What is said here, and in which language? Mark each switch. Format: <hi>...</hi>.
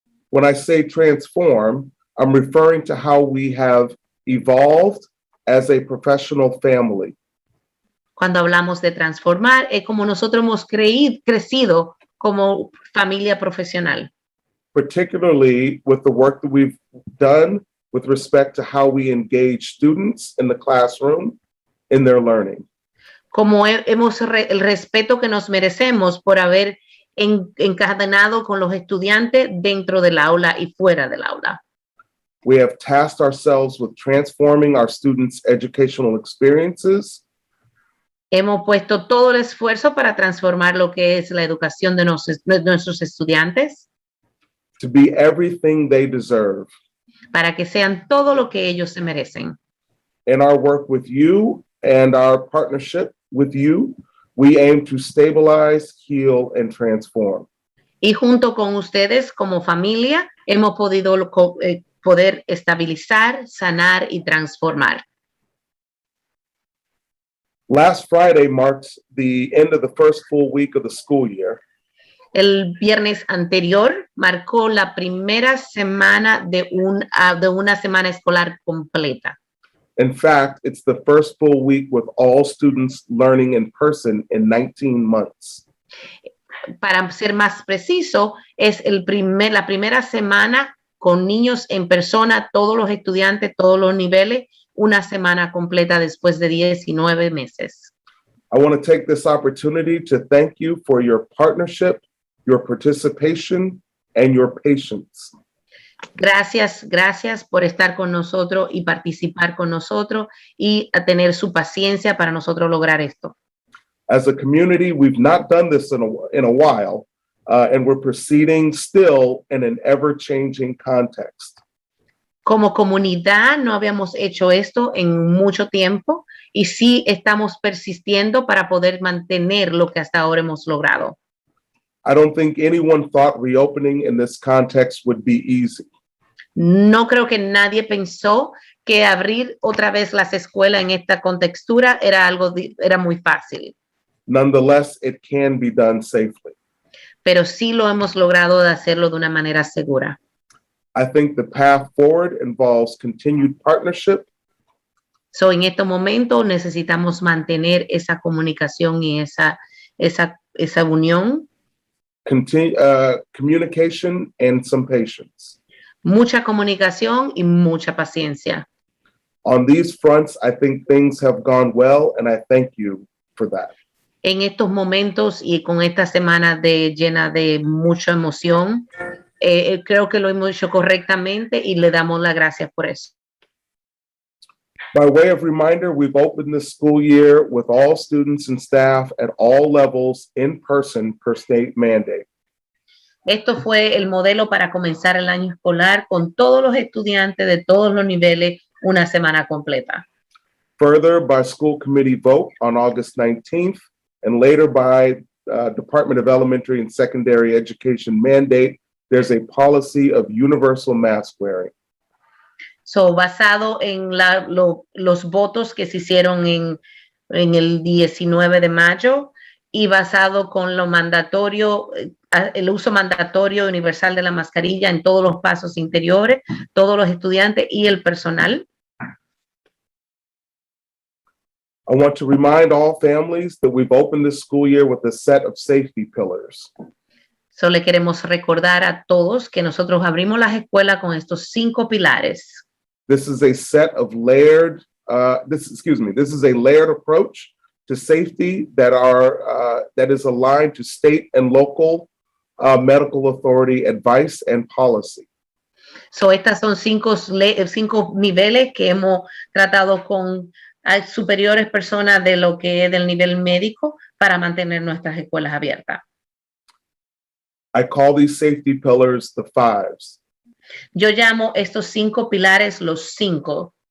<en>When I say transform, I'm referring to how we have evolved as a professional family.</en> <es>cuando hablamos de transformar, es como nosotros hemos crecido como familia profesional.</es> <en>Particularly with the work that we've done with respect to how we engage students in the classroom in their learning.</en> <es>Como hemos el respeto que nos merecemos por haber encadenado con los estudiantes dentro del aula y fuera del aula.</es> <en>We have tasked ourselves with transforming our students' educational experiences</en> <es>Hemos puesto todo el esfuerzo para transformar lo que es la educación de nuestros estudiantes</es> <en>to be everything they deserve.</en> <es>para que sean todo lo que ellos se merecen.</es> <en>In our work with you and our partnership with you, we aim to stabilize, heal, and transform.</en> <es>Y junto con ustedes como familia hemos podido poder estabilizar, sanar y transformar.</es> <en>Last Friday marked the end of the first full week of the school year.</en> <es>El viernes anterior marcó la primera semana de una semana escolar completa.</es> <en>In fact, it's the first full week with all students learning in person in 19 months.</en> <es>Para ser más preciso, es la primera semana con niños en persona, todos los estudiantes, todos los niveles, una semana completa después de 19 meses.</es> <en>I want to take this opportunity to thank you for your partnership, your participation, and your patience.</en> <es>Gracias por estar con nosotros y participar con nosotros y a tener su paciencia para nosotros lograr esto.</es> <en>As a community, we've not done this in a while, and we're proceeding still in an ever-changing context.</en> <es>Como comunidad no habíamos hecho esto en mucho tiempo y sí estamos persistiendo para poder mantener lo que hasta ahora hemos logrado.</es> <en>I don't think anyone thought reopening in this context would be easy.</en> <es>No creo que nadie pensó que abrir otra vez las escuelas en esta contextura era muy fácil.</es> <en>Nonetheless, it can be done safely.</en> <es>Pero sí lo hemos logrado de hacerlo de una manera segura.</es> <en>I think the path forward involves continued partnership,</en> <es>So, en este momento necesitamos mantener esa comunicación y esa unión,</es> <en>communication and some patience.</en> <es>Mucha comunicación y mucha paciencia.</es> <en>On these fronts, I think things have gone well, and I thank you for that.</en> <es>En estos momentos y con esta semana llena de mucha emoción, creo que lo hemos hecho correctamente y le damos las gracias por eso.</es> <en>By way of reminder, we've opened this school year with all students and staff at all levels in person per state mandate.</en> <es>Esto fue el modelo para comenzar el año escolar con todos los estudiantes de todos los niveles una semana completa.</es> <en>Further, by school committee vote on August 19th, and later by Department of Elementary and Secondary Education mandate, there's a policy of universal mask wearing.</en> <es>So, basado en los votos que se hicieron en el 19 de mayo y basado con lo mandatorio, el uso mandatorio universal de la mascarilla en todos los pasos interiores, todos los estudiantes y el personal.</es> <en>I want to remind all families that we've opened this school year with a set of safety pillars.</en> <es>So, le queremos recordar a todos que nosotros abrimos las escuelas con estos 5 pilares.</es> <en>This is a set of layered, this is a layered approach to safety that is aligned to state and local medical authority advice and policy.</en> <es>So, estas son 5 niveles que hemos tratado con superiores personas de lo que es del nivel médico para mantener nuestras escuelas abiertas.</es> <en>I call these safety pillars the fives.</en> <es>Yo llamo estos 5 pilares los 5.</es>